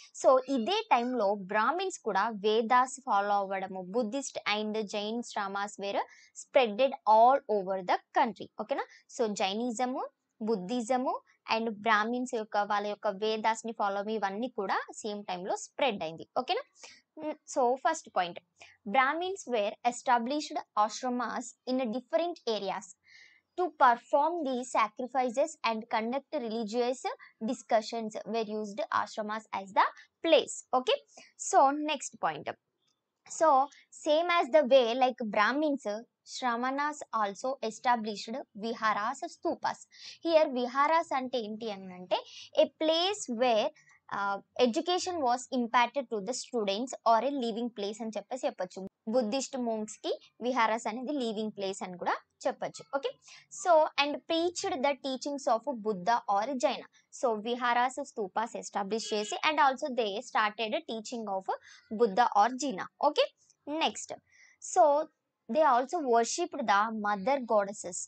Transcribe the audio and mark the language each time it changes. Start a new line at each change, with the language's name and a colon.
Telugu: So ఇదే టైంలో Brahmins కూడా వేదాస్ ఫాలో అవ్వడము,
English: Buddhist and Jain Shramanas were spreaded all over the country.
Telugu: ఓకేనా, సో జైనిజము, బుద్ధిజము అండ్ బ్రాహ్మిన్స్ యొక్క వాళ్ళ యొక్క వేదాస్ ని ఫాలో ఇవన్నీ కూడా సేమ్ టైంలో స్ప్రెడ్ అయింది.
English: ఓకేనా, so first point, Brahmins were established ashramas in different areas to perform these sacrifices and conduct religious discussions were used ashramas as the place. Okay, so next point, so same as the way like Brahmins, Shramanas also established viharas, stupas. Here viharas
Telugu: ante enti anante
English: a place where education was imparted to the students or a living place
Telugu: అని చెప్పచ్చు. Buddhist మోంక్స్ కి విహారాస్ అనేది living place అని కూడా చెప్పచ్చు.
English: Okay, so and preached the teachings of Buddha or Jaina. So viharas, stupas establish చేసి and also they started teaching of Buddha or Jina. Okay, next, so they also worshipped the mother goddesses.